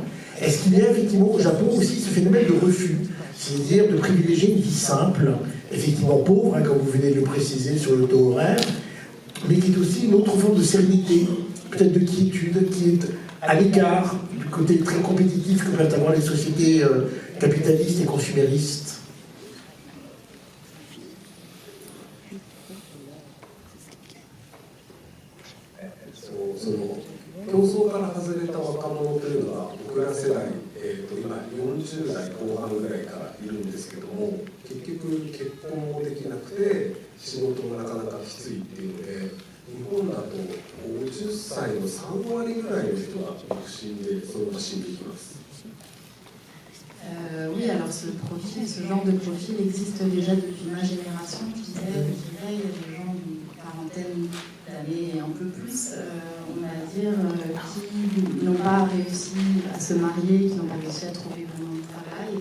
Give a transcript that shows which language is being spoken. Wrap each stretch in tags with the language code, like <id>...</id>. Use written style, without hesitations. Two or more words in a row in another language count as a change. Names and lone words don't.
<fr>Est-ce qu'il y a effectivement au Japon aussi ce phénomène de refus, c'est-à-dire de privilégier une vie simple, effectivement pauvre, hein, comme vous venez de le préciser sur le taux horaire, mais qui est aussi une autre forme de sérénité, peut-être de quiétude, qui est à l'écart du côté très compétitif que peuvent avoir les sociétés capitalistes et consuméristes.</fr> <ja>競争から外れた若者というのは僕ら世代、今40代後半ぐらいからいるんですけども、結局結婚もできなくて仕事もなかなかきついっていうので、日本だと50歳の3割ぐらいの人が独身でそのまま死んでいきます。</ja> <fr>Oui, alors ce profil, ce genre de profil existe déjà depuis ma génération, je dirais, il y a des gens d'une quarantaine d'années et un peu plus, on va dire, qui n'ont pas réussi à se marier, qui n'ont pas réussi à trouver vraiment de travail.</fr>